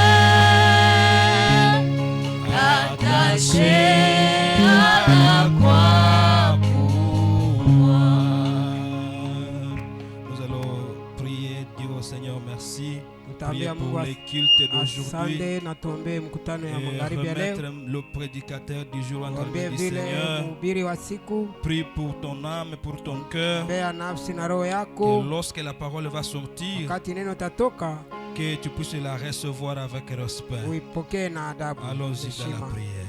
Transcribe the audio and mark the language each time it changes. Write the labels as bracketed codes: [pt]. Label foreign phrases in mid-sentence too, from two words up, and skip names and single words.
[fr] Attaché à la croix pour moi. Nous allons prier, dire au Seigneur merci. Prier pour les cultes d'aujourd'hui. [sw] Asante na tuombe mkutano ya magharibi ya [fr] Remettre [sw] leo. [fr] le prédicateur du jour entre [sw] Tuombee [fr] les mains du [sw] vile [fr] Seigneur. [sw] mhubiri wa siku. [fr] Prie pour ton âme, pour ton cœur. [sw] Ombea nafsi na roho [fr] Que [sw] yako. [fr] lorsque la parole va sortir, [sw] Wakati neno tatoka, [fr] que tu puisses la recevoir avec respect. [sw] uipokee na adabu. [fr] Allons-y dans la [sw] Heshima. [fr] prière.